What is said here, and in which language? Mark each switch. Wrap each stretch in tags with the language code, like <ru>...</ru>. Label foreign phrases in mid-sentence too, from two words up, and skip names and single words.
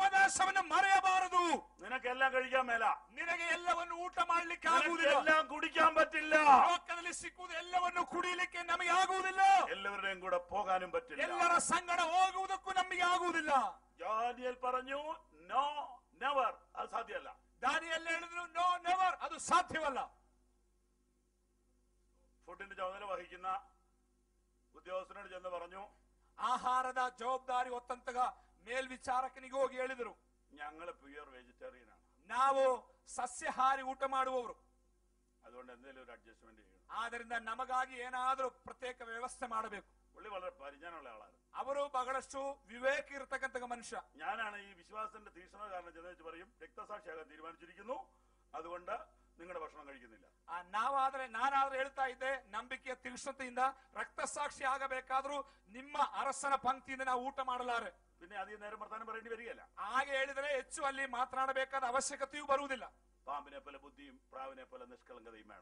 <kn>ಆಕಾಶವನ್ನು ಮರೆಯಬಾರದು.</kn> <ml>നിനക്കെല്ലാം കഴിക്കാൻ മേല,</ml> <kn>ನಿನಗೆ ಎಲ್ಲವನ್ನು ಊಟ ಮಾಡ್ಲಿಕ್ಕೆ ಆಗುವುದಿಲ್ಲ.</kn> <ml>എല്ലാം കുടിക്കാൻ പറ്റില്ല,</ml> <kn>ಲೋಕದಲ್ಲಿ ಸಿಕ್ಕುವುದು ಎಲ್ಲವನ್ನು ಕುಡಿಯಲಿಕ್ಕೆ ನಮಗೆ ಆಗುವುದಿಲ್ಲ.</kn> <ml>എല്ലാവരുടെയും കൂടെ പോകാനും പറ്റില്ല.</ml> <kn>ಎಲ್ಲರ ಸಂಗಡ ಹೋಗುವುದಕ್ಕೂ ನಮಗೆ ಆಗುವುದಿಲ್ಲ.</kn> <ml>ദാനിയേൽ പറഞ്ഞു</ml> <en>no never,</en> <ml>അത് സാധ്യമല്ല.</ml> <kn>ದಾನಿಯೇಲ್ ಹೇಳಿದ್ರು</kn> <en>no never,</en> <kn>ಅದು ಸಾಧ್ಯವಲ್ಲ.</kn> <ml>ഫുഡിന്റെ ചുമതല വഹിക്കുന്ന ഉദ്യോഗസ്ഥനോട് ചെന്ന് പറഞ്ഞു,</ml> <kn>ಆಹಾರದ ಜವಾಬ್ದಾರಿ ಹೊತ್ತಂತಗ ಮೇಲ್ವಿಚಾರಕನಿಗೆ ಹೋಗಿ ಹೇಳಿದರು,</kn> <ml>ഞങ്ങള്</ml> <en>pure vegetarian</en> <ml>ആണ്,</ml> <kn>ನಾವು ಸಸ್ಯಾಹಾರಿ ಊಟ ಮಾಡುವವರು,</kn> <ml>അതുകൊണ്ട് എന്തെങ്കിലും ഒരു അഡ്ജസ്റ്റ്മെന്റ് ചെയ്യണം.</ml> <kn>ಆದ್ದರಿಂದ ನಮಗಾಗಿ ಏನಾದರೂ ಪ್ರತ್ಯೇಕ ವ್ಯವಸ್ಥೆ ಮಾಡಬೇಕು.</kn> <ml>പുള്ളി വളരെ പരിജ്ഞാനമുള്ള ആളാണ്.</ml> <kn>ಅವರು ಬಹಳಷ್ಟು ವಿವೇಕ ಇರತಕ್ಕಂತ ಮನುಷ್ಯ.</kn> <ml>ഞാനാണ് ഈ വിശ്വാസത്തിന്റെ തീക്ഷ്ണത കാരണം ചെന്ന് വെച്ച് പറയും, രക്തസാക്ഷിയാകാൻ തീരുമാനിച്ചിരിക്കുന്നു, അതുകൊണ്ട് നിങ്ങളുടെ ഭക്ഷണം കഴിക്കുന്നില്ല.</ml> <kn>ನಾನಾದ್ರೆ ಹೇಳ್ತಾ ಇದ್ದೆ, ನಂಬಿಕೆಯ ತೀಕ್ಷ್ಣತೆಯಿಂದ ರಕ್ತಸಾಕ್ಷಿ ಆಗಬೇಕಾದ್ರೂ ನಿಮ್ಮ ಅರಸನ ಪಂಕ್ತಿಯಿಂದ ನಾವು ಊಟ ಮಾಡಲಾರೆ.</kn> <ml>പിന്നെ അധികം നേരം വർത്താനം പറയേണ്ടി വരികയില്ല.</ml> <kn>ಹಾಗೆ ಹೇಳಿದರೆ ಹೆಚ್ಚು ಅಲ್ಲಿ ಮಾತನಾಡಬೇಕಾದ ಅವಶ್ಯಕತೆಯೂ ಬರುವುದಿಲ್ಲ.</kn> <ml>പാമ്പിനെ പോലെ ബുദ്ധിയും പ്രാവിനെ പോലെ നിഷ്കളങ്കതയും വേണം.</ml>